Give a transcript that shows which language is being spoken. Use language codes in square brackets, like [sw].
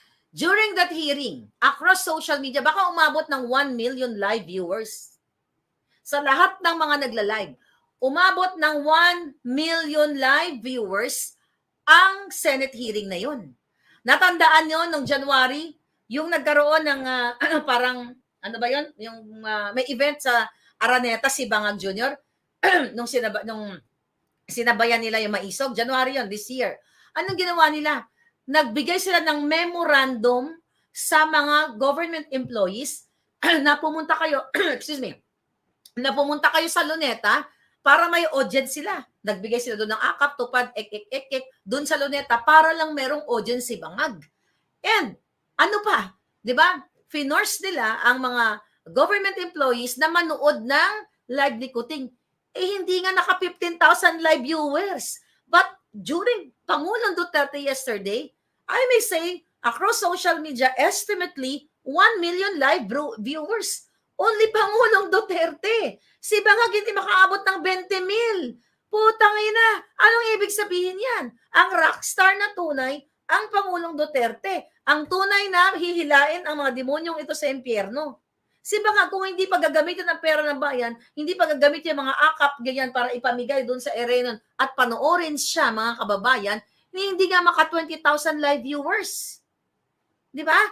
[en] During that hearing, across social media, [tl] baka umabot ng [en] 1 million live viewers. [tl] Sa lahat ng mga nagla-live, umabot ng 1 million live viewers ang Senate hearing na yun. Natandaan nyo nung January, yung nagkaroon ng parang, ano ba yun? Yung may event sa Araneta, si Bangag Jr. nung sinabayan nila yung Maisog. January yun, [en] this year. [tl] Anong ginawa nila? Nagbigay sila ng memorandum sa mga government employees na pumunta kayo, na pumunta kayo sa Luneta para may audience sila. Nagbigay sila doon ng akap, tupad, doon sa Luneta para lang merong audience si Bangag. And ano pa, di ba? Finorce nila ang mga government employees na manood ng live ni Kuting. Hindi nga naka 15,000 live viewers. [en] But during Pangulong Duterte yesterday, I may say, across social media, estimately 1 million live viewers. Only Pangulong Duterte. [tl] Si Bangag hindi makaabot ng 20 mil. Putang ina. Anong ibig sabihin yan? Ang rockstar na tunay, ang Pangulong Duterte. Ang tunay na hihilain ang mga demonyong ito sa impyerno. Si Bangag, kung hindi pa gagamitin ang pera ng bayan, hindi pa gagamitin yung mga akap ganyan para ipamigay doon sa Erenon at panoorin siya, mga kababayan, hindi nga maka 20,000 live viewers. Di ba?